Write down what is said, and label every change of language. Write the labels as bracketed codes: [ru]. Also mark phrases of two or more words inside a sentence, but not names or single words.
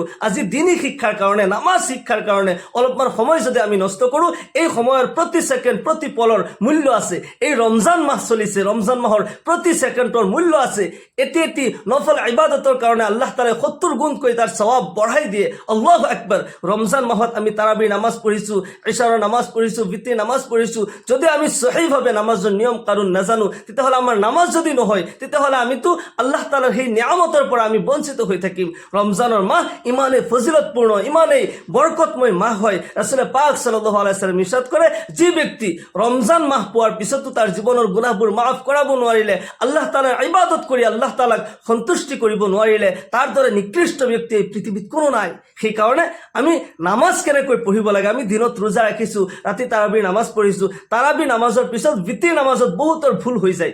[as] আজি দিনী শিক্ষাৰ কাৰণে, নামাজ শিক্ষাৰ কাৰণে অলপমান সময় যদি আমি নষ্ট কৰোঁ, এই সময়ৰ প্ৰতি ছেকেণ্ড প্ৰতি পলৰ মূল্য আছে। এই ৰমজান মাহ চলিছে, ৰমজান মাহৰ প্ৰতি ছেকেণ্ডৰ মূল্য আছে। এটি এটি নফল ইবাদতৰ কাৰণে আল্লাহ তাআলাই 70 গুণকৈ তাৰ সওয়াব বঢ়াই দিয়ে। [ar] الله أكبر. [as] ৰমজান মাহত আমি তাৰাবিৰ নামাজ পঢ়িছোঁ, ইশাৰৰ নামাজ পঢ়িছোঁ, বিতিৰ নামাজ পঢ়িছোঁ। যদি আমি সহিভাৱে নামাজৰ নিয়ম কানুন নাজানো তেতিয়াহ'লে আমাৰ নামাজ যদি নহয় তেতিয়াহ'লে আমিতো আল্লাহ তাআলাৰ সেই নিয়ামতৰ পৰা আমি বঞ্চিত হৈ থাকিম। ৰমজানৰ মাহ ইমানেই ফজিলতপূৰ্ণ, ইমানেই বৰকতময় মাহ হয়। ৰাসূল পাক [ar] صلى الله عليه وسلم [as] ইৰশাদ কৰে, যি ব্যক্তি ৰমজান মাহ পোৱাৰ পিছতো তাৰ জীৱনৰ গুনাহবোৰ মাফ কৰাব নোৱাৰিলে, আল্লাহ তাআলাৰ ইবাদত কৰি আল্লাহ তাআলাক সন্তুষ্টি কৰিব নোৱাৰিলে, তাৰ দৰে নিকৃষ্ট ব্যক্তি এই পৃথিৱীত কোনো নাই। সেইকাৰণে আমি নামাজ কেনেকৈ পঢ়িব লাগে, আমি দিনত ৰোজা ৰাখিছোঁ, ৰাতি তাৰাবিৰ নামাজ পঢ়িছোঁ, তাৰাবিৰ নামাজৰ পিছত বিতিৰ নামাজত বহুতৰ ভুল হৈ যায়।